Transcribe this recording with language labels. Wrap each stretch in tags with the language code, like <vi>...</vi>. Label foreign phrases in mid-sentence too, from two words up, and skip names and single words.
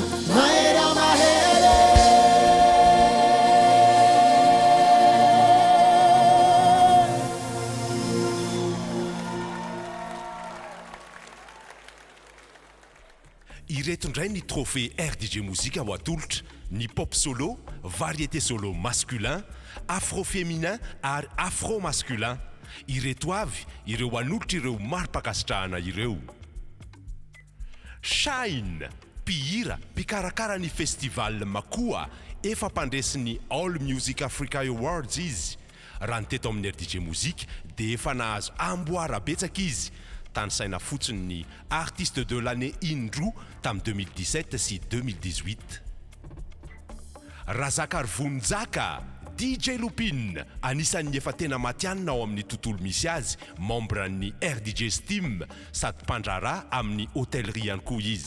<mg>Maera mahere. Ireto indray ny trophée Rdj Mozika ho atolotra ny</mg> <fr>pop solo, variété solo masculin, afro-féminin</fr> <mg>ary afro-masculin. Ireto avy ireo anolotra ireo mari-pakasitrahana ireo. Shine, mpihira, mpikarakara ny festival Makoa, efa mpandresiny All Music Africa Awards izy. Raha ny teto amin'ny Rdj Mozika dia efa nahazo amboara betsaka izy. Tany saina fotsiny ny</mg> <fr>artiste de l'année</fr> <mg>indroa tamin'ny 2017 sy 2018. Razaka Vonjaka, DJ Lupin, anisan'ny efa tena matianina ao amin'ny tontolo misy azy, membre ny RDJ Steam, sady mpandrara amin'ny hôtellerie ihany koa izy.</mg>